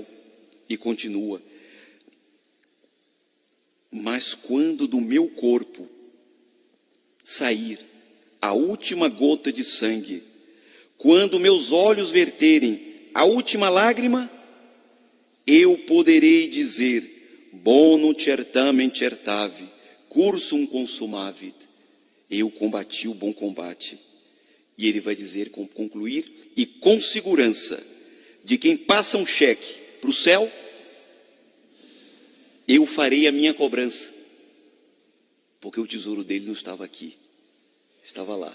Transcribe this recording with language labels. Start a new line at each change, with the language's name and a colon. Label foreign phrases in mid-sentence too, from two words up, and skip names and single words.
Portuguese: E continua: mas quando do meu corpo sair a última gota de sangue, quando meus olhos verterem a última lágrima, eu poderei dizer:
Latin: bonum certamen certavi, cursum consumavit.
Portuguese: Eu combati o bom combate. E ele vai dizer, concluir, e com segurança, de quem passa um cheque para o céu, Eu farei a minha cobrança. Porque o tesouro dele não estava aqui, estava lá.